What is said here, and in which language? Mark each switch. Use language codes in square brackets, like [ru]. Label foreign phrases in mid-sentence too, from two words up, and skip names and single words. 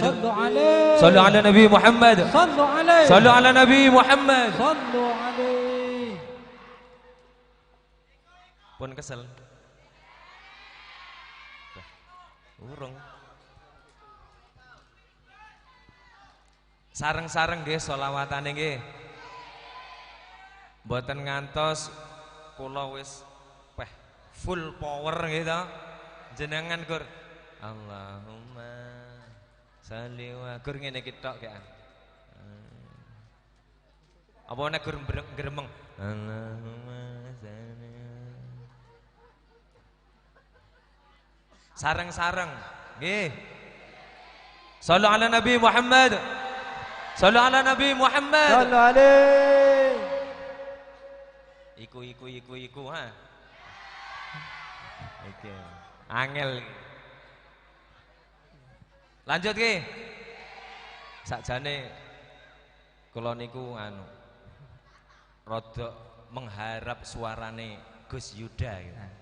[ar] صلوا على النبي محمد. صلوا على النبي محمد. [jv] Pun kesel. Urung. Sareng-sareng nggih selawatane nggih. Mboten ngantos kula wis [en] full power [jv] nggih to. Jenengan Gur. [ar] اللهم صل [jv] wa gur ngene iki tok kae. Apa nek gur gremeng. [ar] اللهم صل. [jv] Sareng-sareng nggih. [ar] صلوا على النبي محمد. صلوا على النبي محمد. صلوا عليه. [jv] Iku ha. Oke. Angel. Lanjut ki. Sakjane kula niku rada mengharap suarane Gus Yuda gitu.